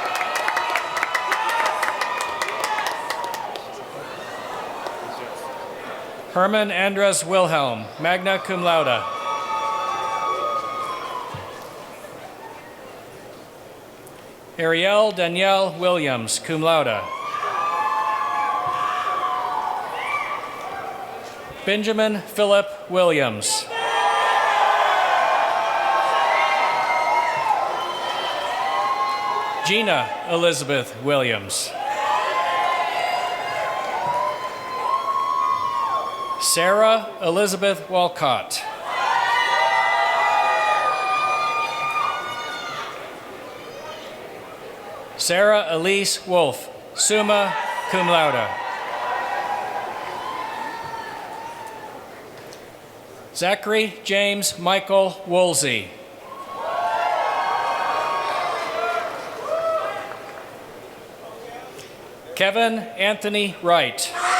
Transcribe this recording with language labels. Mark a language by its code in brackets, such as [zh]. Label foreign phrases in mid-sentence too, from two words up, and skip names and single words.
[en] Herman Andres Wilhelm, [la] magna cum laude. [en] Ariel Danielle Williams, [la] cum laude. [en] Benjamin Philip Williams. Gina Elizabeth Williams. Sarah Elizabeth Walcott. Sarah Elise Wolf, [la] summa cum laude. [en] Zachary James Michael Woolsey. Kevin Anthony Wright.